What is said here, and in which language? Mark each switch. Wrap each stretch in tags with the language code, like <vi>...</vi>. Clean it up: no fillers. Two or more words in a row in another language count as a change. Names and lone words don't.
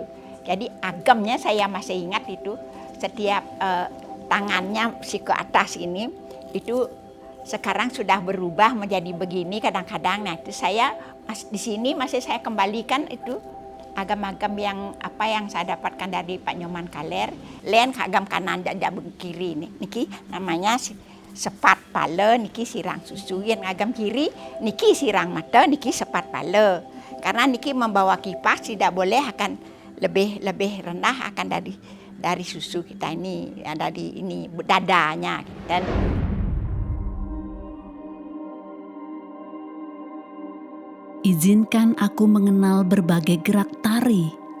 <id>Jadi agamnya saya masih ingat itu, setiap tangannya si ke atas ini itu sekarang sudah berubah menjadi begini kadang-kadang. Nah itu saya di sini masih saya kembalikan itu agam-agam yang saya dapatkan dari Pak Nyoman Kaler. Len agam kanan jajak kiri niki namanya sepat pala, niki sirang susu. Yang agam kiri niki sirang mata, niki sepat pala. Karena niki membawa kipas tidak boleh akan lebih rendah akan dari susu kita ini, dari ini dadanya. Dan izinkan aku mengenal berbagai gerak tari.</id>